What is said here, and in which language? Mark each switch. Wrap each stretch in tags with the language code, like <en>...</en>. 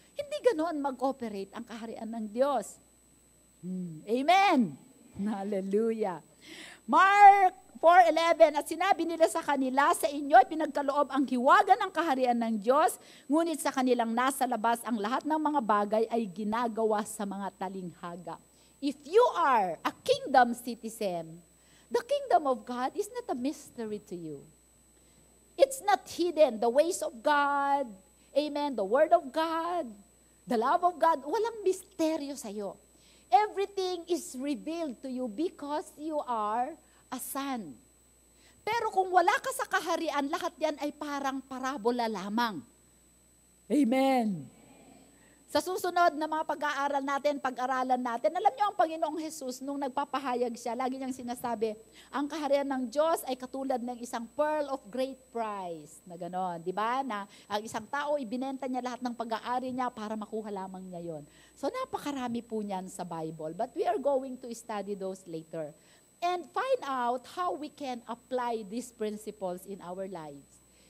<tl>Hindi ganon mag-operate ang kaharian ng Diyos. Amen. Hallelujah. Mark 4:11, at sinabi nila sa kanila, sa inyo ay pinagkaloob ang hiwaga ng kaharian ng Diyos, ngunit sa kanilang nasa labas ang lahat ng mga bagay ay ginagawa sa mga talinghaga.</tl> <en>If you are a kingdom citizen, the kingdom of God is not a mystery to you. It's not hidden. The ways of God, amen, the word of God, the love of God,</en> <tl>walang misteryo sa'yo.</tl> <en>Everything is revealed to you because you are a son.</en> <tl>Pero kung wala ka sa kaharian, lahat yan ay parang parabola lamang. Amen. Sa susunod na mga pag-aaral natin, pag-aralan natin, alam niyo ang Panginoong Jesus, nung nagpapahayag siya, lagi niyang sinasabi, ang kaharian ng Diyos ay katulad ng isang</tl> <en>pearl of great price,</en> <tl>na gano'n, di ba? Na ang isang tao, ibinenta niya lahat ng pag-aari niya para makuha lamang niya yon. So napakarami po niyan sa Bible,</tl> <en>but we are going to study those later. And find out how we can apply these principles in our lives.</en>